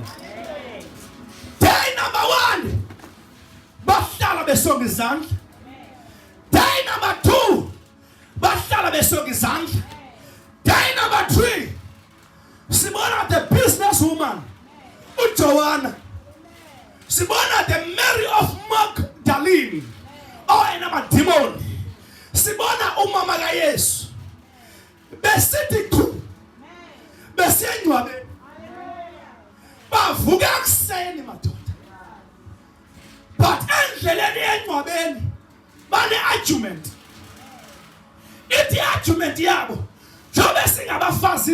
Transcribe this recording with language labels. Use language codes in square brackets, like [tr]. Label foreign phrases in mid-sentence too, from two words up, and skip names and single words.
[en] day number 1 [xh] bahlala besonga izandla [en] day number 2 [xh] bahlala besonga izandla [en] day number 3 [xh] sibona [en] the businesswoman [xh] uJoanna sibona [en] the Mary of Magdalene [xh] oyena madimoni sibona umama kaYesu besithi ku besiyengcwabe bavuka kuseni madoda but endleleni yengcwabeni bane argument ithi argument yabo njobe singabafazi